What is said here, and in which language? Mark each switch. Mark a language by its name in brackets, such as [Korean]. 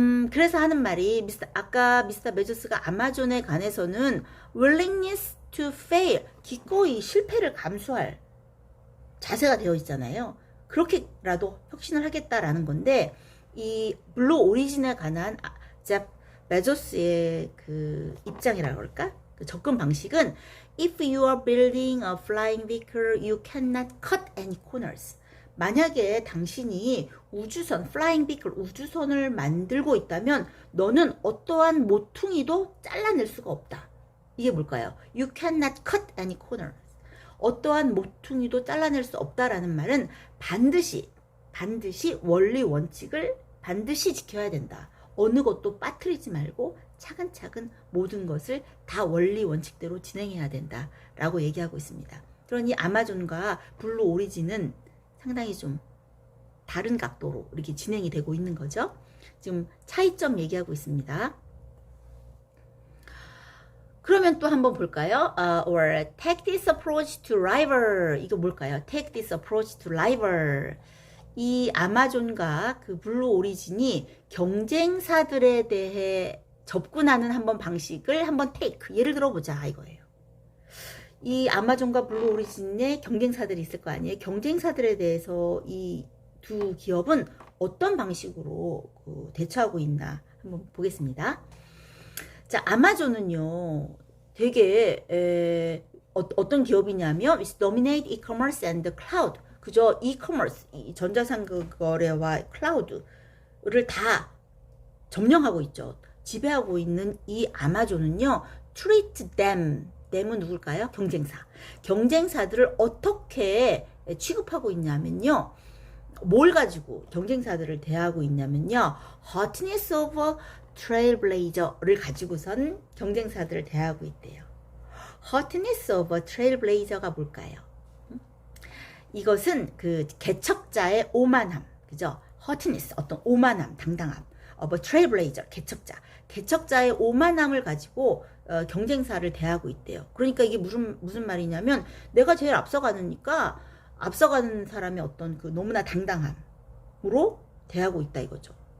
[Korean] 그래서 하는 말이 아까 미스터 베조스가 아마존에 관해서는 [English] willingness to fail, [Korean] 기꺼이 실패를 감수할 자세가 되어 있잖아요. 그렇게라도 혁신을 하겠다라는 건데, 이 블루 오리진에 관한 제 베조스의 그 입장이라고 그럴까? 그 접근 방식은 [English] If you are building a flying vehicle, you cannot cut any corners. [Korean] 만약에 당신이 우주선, [English] flying vehicle, [Korean] 우주선을 만들고 있다면 너는 어떠한 모퉁이도 잘라낼 수가 없다. 이게 뭘까요? [English] You cannot cut any corners. [Korean] 어떠한 모퉁이도 잘라낼 수 없다라는 말은 반드시 원리 원칙을 반드시 지켜야 된다. 어느 것도 빠뜨리지 말고 차근차근 모든 것을 다 원리 원칙대로 진행해야 된다 라고 얘기하고 있습니다. 그러니 아마존과 블루 오리진은 상당히 좀 다른 각도로 이렇게 진행이 되고 있는 거죠. 지금 차이점 얘기하고 있습니다. 그러면 또 한번 볼까요? [English] Or take this approach to rival. [Korean] 이거 뭘까요? [English] Take this approach to rival. [Korean] 이 아마존과 그 블루 오리진이 경쟁사들에 대해 접근하는 한번 방식을 한번 take. 예를 들어보자 이거예요. 이 아마존과 블루 오리진의 경쟁사들이 있을 거 아니에요. 경쟁사들에 대해서 이 두 기업은 어떤 방식으로 대처하고 있나 한번 보겠습니다. 자, 아마존은요, 되게 어떤 기업이냐면 [English] dominate e-commerce and the cloud. [Korean] 그저 e-commerce, 전자상거 거래와 클라우드를 다 점령하고 있죠. 지배하고 있는 이 아마존은요, [English] treat them [Korean] 은 누굴까요? 경쟁사들을 어떻게 취급하고 있냐면요, 뭘 가지고 경쟁사들을 대하고 있냐면요, [English] hotness of a trailblazer [Korean] 를 가지고선 경쟁사들을 대하고 있대요. [English] hotness of a trailblazer [Korean] 가 뭘까요? 이것은 그 개척자의 오만함, 그죠? hotness, 어떤 오만함, 당당함. [English] of a trailblazer, [Korean] 개척자의 오만함을 가지고 경쟁사를 대하고 있대요. 그러니까 이게 무슨 말이냐면, 내가 제일 앞서가니까 앞서가는 사람의 어떤 그 너무나 당당함으로 대하고 있다 이거죠.